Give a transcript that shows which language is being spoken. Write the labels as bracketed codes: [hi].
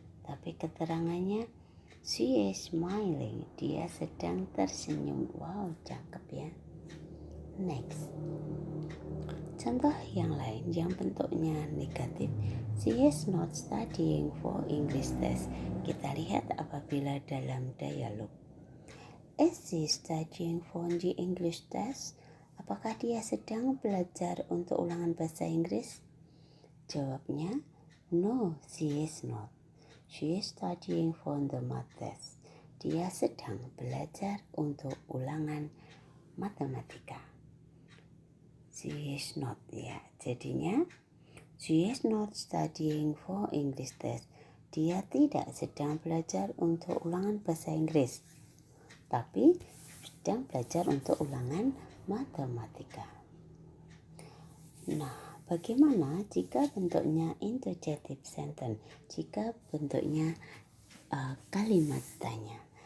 [id] Tapi keterangannya [en] she is smiling. [id] Dia sedang tersenyum. Wow, cakep ya. Next. Contoh yang lain yang bentuknya negatif. [en] She is not studying for English test. [id] Kita lihat apabila dalam dialog. [en] Is she studying for the English test? [id] Apakah dia sedang belajar untuk ulangan bahasa Inggris? [en] Jawabnya, no, she is not. She is studying for the math test. [id] Dia sedang belajar untuk ulangan matematika. [en] She is not, ya. Jadinya, she is not studying for English test. [id] Dia tidak sedang belajar untuk ulangan bahasa Inggris, tapi sedang belajar untuk ulangan matematika. Nah, bagaimana jika bentuknya interrogative sentence? Jika bentuknya kalimat tanya.